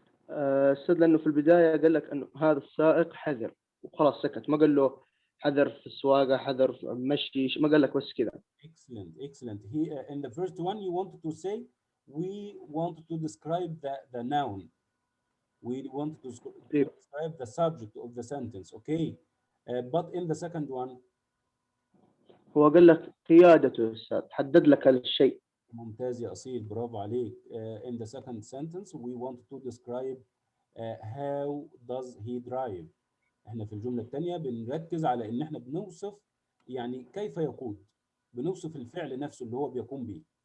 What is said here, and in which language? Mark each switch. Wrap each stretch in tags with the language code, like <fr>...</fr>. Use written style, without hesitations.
<ar>أستاذ لأنه في البداية قال لك أنه هذا السائق حذر وخلاص سكت، ما قال له حذر في السواقة، حذر في المشي، ما قال لك بس كذا.</ar> <en>Excellent, excellent. He in the first one, you wanted to say we wanted to describe the noun. We wanted to</en> <ar>إيه.</ar> <en>describe the subject of the sentence. Okay, but in the second one,</en> <ar>هو قال لك قيادته يا أستاذ، حدد لك الشيء. ممتاز يا أصيل. برافو عليك.</ar> <en>In the second sentence, we wanted to describe how does he drive.</en> <ar>احنا في الجملة الثانية بنركز على ان احنا بنوصف يعني كيف يقود، بنوصف الفعل نفسه اللي هو بيقوم به.</ar>